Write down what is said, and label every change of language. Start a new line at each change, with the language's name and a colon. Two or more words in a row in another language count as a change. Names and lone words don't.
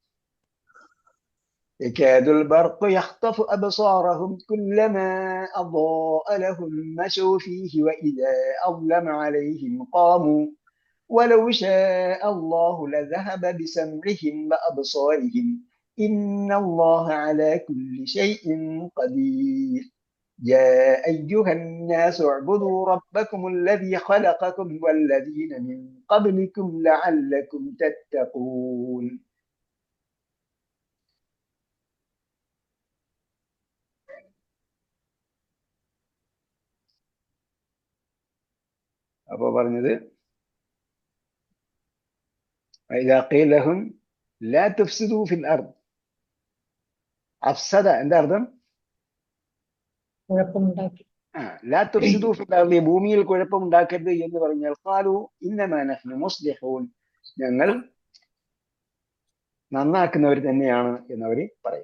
Arabic: يكاد البرق يخطف أبصارهم كلما أضاء لهم مشوا فيه وإذا أظلم عليهم قاموا ولو شاء الله لذهب بسمعهم وأبصارهم إن الله على كل شيء قدير يا أيها الناس اعبدوا ربكم الذي خلقكم والذين من قبلكم لعلكم تتقون.
Malayalam: അപ്പോൾ പറഞ്ഞത്
Arabic: وإذا قيل لهم لا تفسدوا في الأرض.
Malayalam: അഫ്സദ എന്താ അർത്ഥം? കുഴപ്പമുണ്ടാക്കി.
Arabic: لا تفسدوا في الأرض,
Malayalam: ഭൂമിയിൽ കുഴപ്പമുണ്ടാക്കരുത് എന്ന് പറഞ്ഞാൽ
Arabic: قالوا إنما نحن مصلحون,
Malayalam: ഞങ്ങൾ നന്നാക്കുന്നവർ തന്നെയാണ് എന്നവർ പറയും.